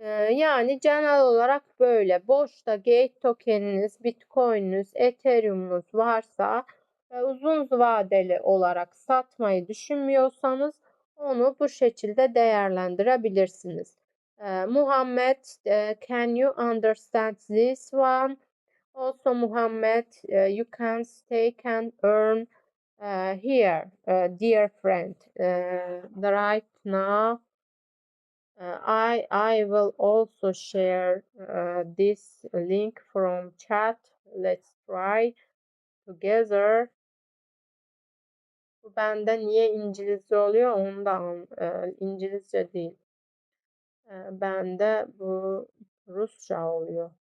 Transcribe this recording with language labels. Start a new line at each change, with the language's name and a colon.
Turkish: Yani genel olarak böyle. Boşta Gate tokeniniz, Bitcoin'iniz, Ethereum'unuz varsa ve uzun vadeli olarak satmayı düşünmüyorsanız onu bu şekilde değerlendirebilirsiniz.
English: Muhammed, can you understand this one? Also, Muhammed, you can stake and earn here, dear friend. Right now. I will also share this link from chat. Let's try together.
Turkish: Bu bende niye İngilizce oluyor onu da İngilizce değil. Bende bu Rusça oluyor.